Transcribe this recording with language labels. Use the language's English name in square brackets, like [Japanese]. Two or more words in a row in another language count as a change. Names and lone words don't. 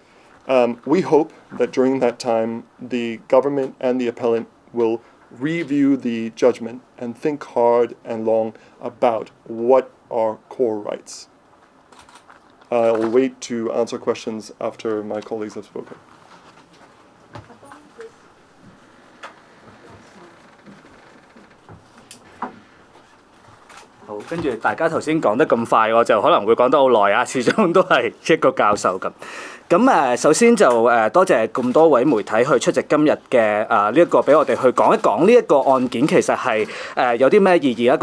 [English] We hope that during that time the government and the appellant will review the judgment and think hard and long about what are core rights. I'll wait to answer questions after my colleagues have spoken. [Cantonese] 好，跟住大家頭先講得咁快，我就可能會講得好耐啊，始終都係一個教授咁。咁首先就多謝咁多位媒體去出席今日嘅呢一個俾我哋去講一講呢一個案件其實係有啲咩意義啦。